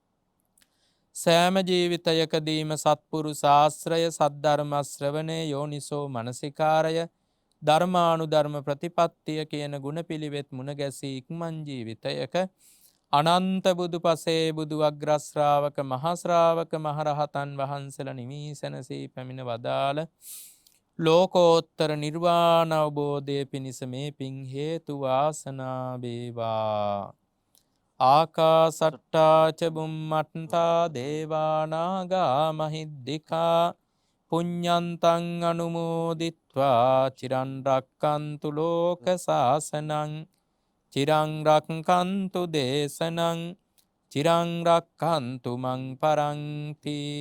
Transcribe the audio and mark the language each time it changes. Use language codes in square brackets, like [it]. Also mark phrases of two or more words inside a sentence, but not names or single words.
[si] සෑම ජීවිතයකදීම සත්පුරුෂ ආශ්‍රය, සද්ධර්ම ශ්‍රවණය, යෝනිසෝ මනසිකාරය, ධර්මානුධර්ම ප්‍රතිපත්තිය කියන ගුණ පිළිවෙත් මුණ ගැසී ඉක්මන් ජීවිතයක අනන්ත බුදු පසේ බුදු අග්‍රශ්‍රාවක මහශ්‍රාවක මහරහතන් වහන්සේලා නිවී සැනසී පැමිණ වදාළ ලෝකෝත්තර නිර්වාණ අවබෝධය පිණිස මේ පින් හේතු වාසනා වේවා. [pi] ආකාසට්ටා ච බුම්මට්ටා දේවා නාග මහිද්దికා පුඤ්ඤන්තං අනුමෝදිත්වා චිරන් රක්칸තු ලෝක සාසනං චිරං රක්칸තු දේශනං චිරං රක්칸තු මං පරන්ති.